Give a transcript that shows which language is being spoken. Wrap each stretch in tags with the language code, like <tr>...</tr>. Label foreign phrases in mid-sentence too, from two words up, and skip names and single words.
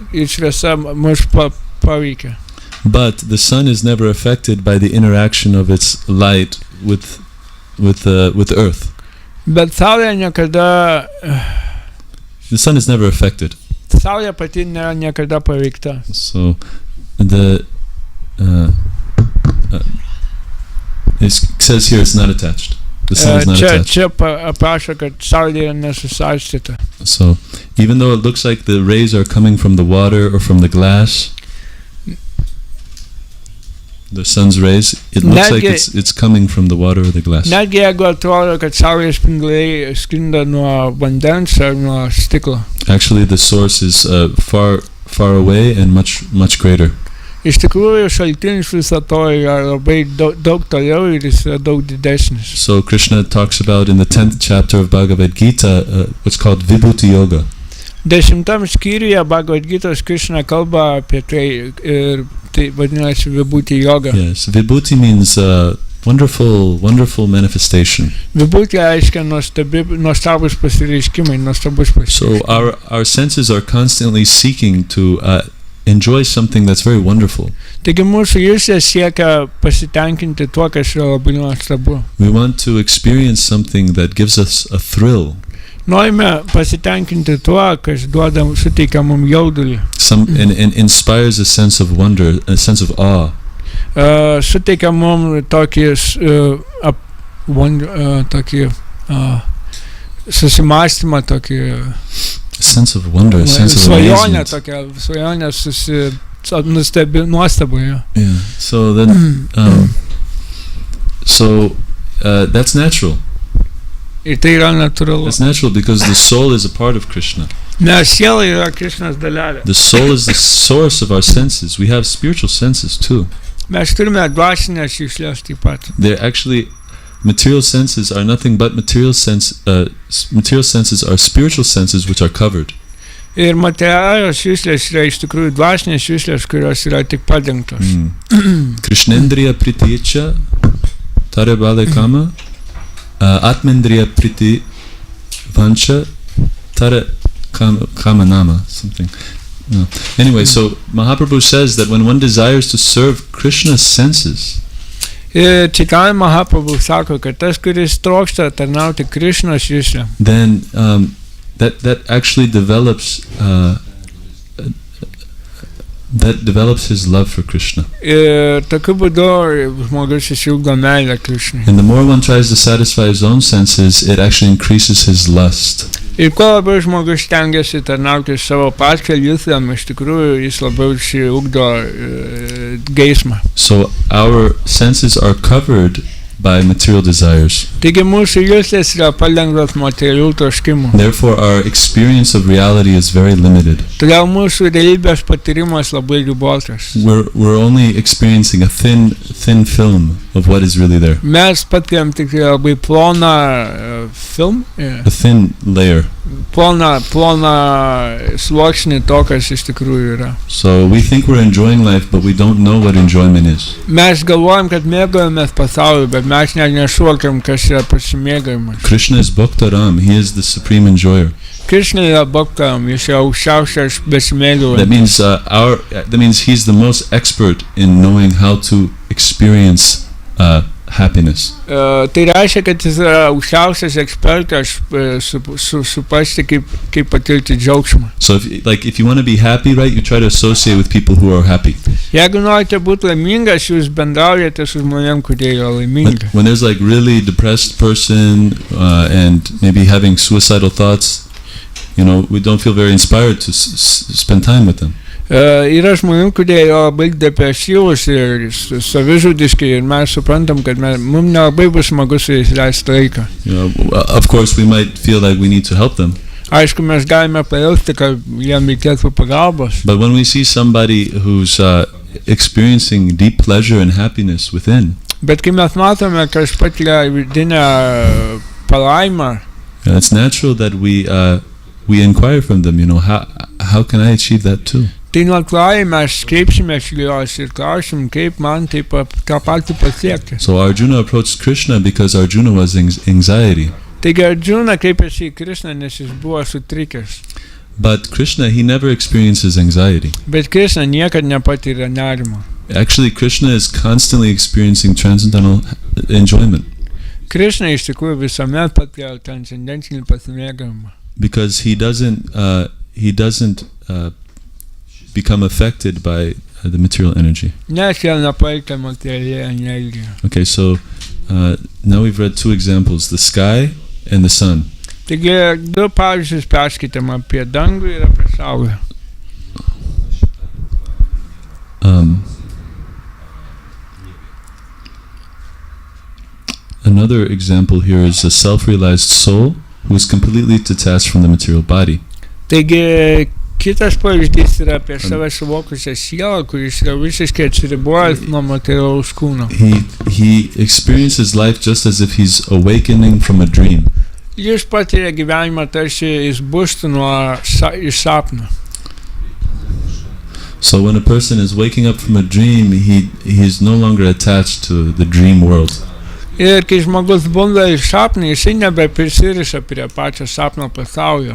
<lt>šviesa mus paveikia.</lt> <en>But the sun is never affected by the interaction of its light with the earth.</en> <lt>Bet saulė niekada</lt> <en>The sun is never affected.</en> <lt>saulė pati nėra niekada paveikta.</lt> <en>So the it says here it's not attached. The sun is not attached.</en> <lt>Čia aprašo, kad saulė yra nesusaistyta.</lt> <en>So even though it looks like the rays are coming from the water or from the glass, the sun's rays, it looks like it's coming from the water or the glass.</en> <lt>Netgi jeigu atrodo, kad saulės spinduliai sklinda nuo vandens ar nuo stiklo.</lt> <en>Actually, the source is far away and much greater.</en> <lt>Iš tikrųjų, šaltinis viso to yra labai daug toliau ir jis yra daug didesnis.</lt> <en>So Krishna talks about in the 10th chapter of Bhagavad Gita what's called Vibhuti Yoga.</en> <lt>10 skyriuje Bhagavad Gitos Krishna kalba apie tai ir tai vadinasi Vibhuti yoga.</lt> <en>Yes, Vibhuti means wonderful manifestation.</en> <lt>Vibhuti reiškia nuostabus pasireiškimai, nuostabus pasireiškimai.</lt> <en>So our senses are constantly seeking to enjoy something that's very wonderful.</en> <lt>Taigi mūsų juslės siekia pasitenkinti tuo, kas yra labai nuostabu.</lt> <en>We want to experience something that gives us a thrill.</en> <lt>Norime pasitenkinti tuo, kas suteikia mums jaudulį.</lt> <en>And inspires a sense of wonder, a sense of awe.</en> <lt>Suteikia mums tokį susimąstymą, tokį</lt> <en>sense of wonder, a sense of amazement.</en> <lt>Svajonę nuostabu.</lt> <en>Yeah. So then, that's natural.</en> <lt>Ir tai yra natūralu.</lt> <en>It's natural because the soul is a part of Krishna.</en> <lt>Nes siela yra Krishnos dalelė.</lt> <en>The soul is the source of our senses. We have spiritual senses too.</en> <lt>Mes turime dvasinės juslės taip pat.</lt> <en>They're actually material senses are nothing but material senses are spiritual senses which are covered.</en> <lt>Ir materialios juslės yra iš tikrųjų dvasinės juslės, kurios yra tik padengtos.</lt> <bn>কৃষ্ণেন্দ্রিয় প্রীতিচ তারবলে কাম আত্মেন্দ্রিয় প্রীতি বাঞ্ছা তার কাম নাম something.</bn> <en>No. Anyway, so Mahaprabhu says that when one desires to serve Krishna's senses,</en> <lt>Chaitanya Mahaprabhu sako, kad tas, kuris trokšta tarnauti Krishnos juslėm,</lt> <en>then that actually develops his love for Krishna.</en> <lt>Tokiu būdu žmogus išilgo meilę Krishnai.</lt> <en>And the more one tries to satisfy his own senses, it actually increases his lust.</en> <lt>Ir kuo labiau žmogus stengiasi tarnauti savo pačią juslėm, iš tikrųjų jis labiau išsiugdo geismą.</lt> <en>So our senses are covered by material desires.</en> <lt>Taigi mūsų juslės yra palengvos materialių troškimų.</lt> <en>Therefore our experience of reality is very limited.</en> <lt>Todėl mūsų realybės patyrimas labai ribotas.</lt> <en>We're only experiencing a thin film of what is really there.</en> <lt>Mes patiriam tik labai ploną film,</lt> <en>a thin layer.</en> <lt>Ploną sluoksnį to, kas iš tikrųjų yra.</lt> <en>So we think we're enjoying life, but we don't know what enjoyment is.</en> <lt>Mes galvojam, kad mėgaujamės pasauliu, bet mes net nesuvokiam, kas yra pasimėgavimas.</lt> <en>Krishna is Bhaktaram, he is the supreme enjoyer.</en> <lt>Krishna yra Bhaktaram, jis yra aukščiausias besimėgaujantis.</lt> <en>That means he's the most expert in knowing how to experience happiness.</en> <lt>Tai reiškia, kad jis yra aukščiausias ekspertas suprasti, kaip patirti džiaugsmą.</lt> <en>So if you want to be happy, right, you try to associate with people who are happy.</en> <lt>Jeigu norite būti laimingas, jūs bendraujate su žmonėm, kurie yra laimingi.</lt> <en>When there's like really depressed person and maybe having suicidal thoughts, we don't feel very inspired to spend time with them.</en> <lt>Yra žmonių, kurie yra labai depresyvūs ir savižudiški, ir mes suprantam, kad mums nelabai bus smagu su jais leisti laiką.</lt> <en>Of course, we might feel like we need to help them.</en> <lt>Aišku, mes galime pajausti, kad jiem reikėtų pagalbos.</lt> <en>But when we see somebody who's experiencing deep pleasure and happiness within,</en> <lt>bet kai mes matome, kas patiria vidinę palaimą,</lt> <en>it's natural that we inquire from them, how can I achieve that too?</en> <lt>Tai natūraliai mes kreipsime juos ir klausim, kaip man tą patį pasiekti.</lt> <en>So Arjuna approached Krishna because Arjuna was anxiety.</en> <lt>Taigi Arjuna kreipėsi į Krishną, nes jis buvo sutrikęs.</lt> <en>But Krishna, he never experiences anxiety.</en> <lt>Bet Krishna niekad nepatiria nerimo.</lt> <en>Actually, Krishna is constantly experiencing transcendental enjoyment.</en> <lt>Krishna iš tikrųjų visuomet patiria transcendentinį pasimėgavimą.</lt> <en>Because he doesn't become affected by the material energy.</en> <lt>Nes jie nepalikia materialią energiją.</lt> <en>Okay, so now we've read two examples, the sky and the sun.</en> <lt>Taigi, du pavyzdžius perskaitėm apie dangų ir apie saulę.</lt> <en>Another example here is a self-realized soul who is completely detached from the material body.</en> <lt>Taigi, kitas pavyzdys yra apie save suvokusią sielą, kuris yra visiškai atsiribojęs nuo materialaus kūno.</lt> <en>He experiences life just as if he's awakening from a dream.</en> <lt>Jis patiria gyvenimą tarsi jis bustų iš sapno.</lt> <en>So when a person is waking up from a dream, he is no longer attached to the dream world.</en> <lt>Ir kai žmogus bunda iš sapno, jisai nebeprisiriša prie pačio sapno pasaulio.</lt>